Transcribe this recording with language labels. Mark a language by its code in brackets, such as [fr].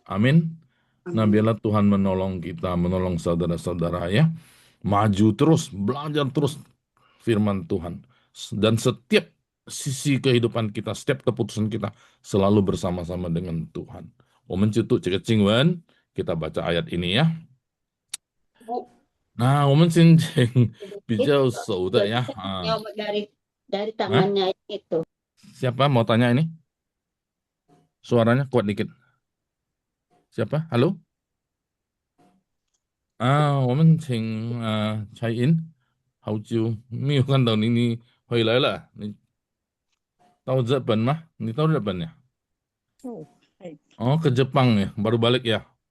[id] Amin. Nah, biarlah Tuhan menolong kita, menolong saudara-saudara ya. Maju terus, belajar terus firman Tuhan. Dan setiap sisi kehidupan kita, setiap keputusan kita selalu bersama-sama dengan Tuhan. [zh] 我们就读这个经文, [id] kita baca ayat ini ya. [zh] Nah, 我们先请比较熟的ya. [id] Dari tangannya itu. Siapa mau tanya ini? Suaranya kuat dikit. Siapa? Halo? [zh] 我们请蔡英，好久没有看到你，你回来了？你到日本吗？你到日本呀？ [id] ke Jepang ya, baru balik ya?